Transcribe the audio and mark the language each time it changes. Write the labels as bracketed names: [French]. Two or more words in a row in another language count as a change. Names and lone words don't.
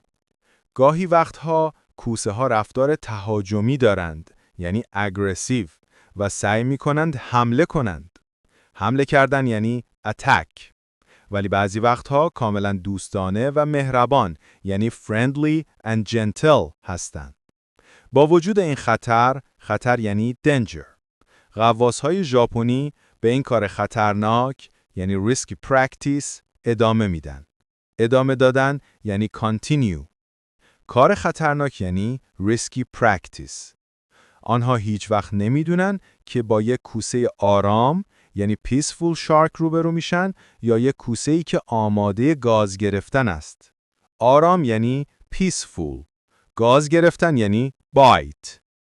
[Persian] گاهی وقتها کوسه ها رفتار تهاجمی دارند یعنی اگریسیو و سعی می کنند حمله کنند. حمله کردن یعنی attack. ولی بعضی وقتها کاملا دوستانه و مهربان یعنی [English] friendly and gentle [Persian] هستند. با وجود این خطر یعنی danger. غواص‌های ژاپنی به این کار خطرناک یعنی [English] risky practice [Persian] ادامه میدن. ادامه دادن یعنی continue. کار خطرناک یعنی [English] risky practice. [Persian] آنها هیچ وقت نمیدونن که با یک کوسه آرام یعنی [English] peaceful shark [Persian] روبرو میشن یا یک کوسه‌ای که آماده گاز گرفتن است. آرام یعنی peaceful. گاز گرفتن یعنی bite.